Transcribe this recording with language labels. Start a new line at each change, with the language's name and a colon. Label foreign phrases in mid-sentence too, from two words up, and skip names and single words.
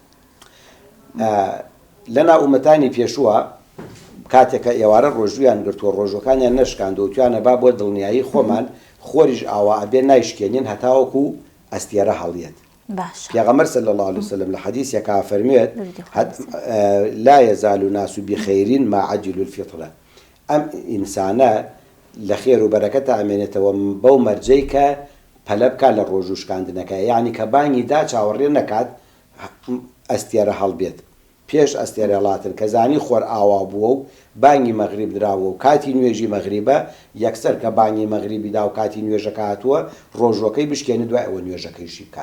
Central Kurdish: لەنا ئومەتانی پێشووە کاتێکە ئێوارە ڕۆژویان گرتووە ڕۆژەکانیان نەشکاندەوە توانە با بۆ دڵنیایی خۆمان خۆریش ئاوا ئەبێ نایشکێنین هەتاوەکو ئەستێرە هەڵیێت. پێغەمبەر
Arabic: صلی الله عليه وسلم
Central Kurdish: لە حەدیثێکا فەرموێت
Arabic: لا يزال الناس بخير ما عجلوا الفطرة.
Central Kurdish: ئەم ئینسانە لە خێر و بەرەکەت ئامێنێتەوە بەو مەرجەی کە پەلە بکات لە ڕۆژ و شکاندنەکە، یعنی کە بانگی دا چاوەڕێ نەکات ئەستێرە هەڵبێت پێش ئەستێرە هەڵاتن، کە زانی خۆر ئاوا بووە و بانگی مەغریب دراوە و کاتی نوێژی مەغریبە یەکسەر کە بانگی مەغریبی دا و کاتی نوێژەکە هاتووە ڕۆژەکەی بشکێنێت دوای ئەوە نوێژەکەیشی بکات.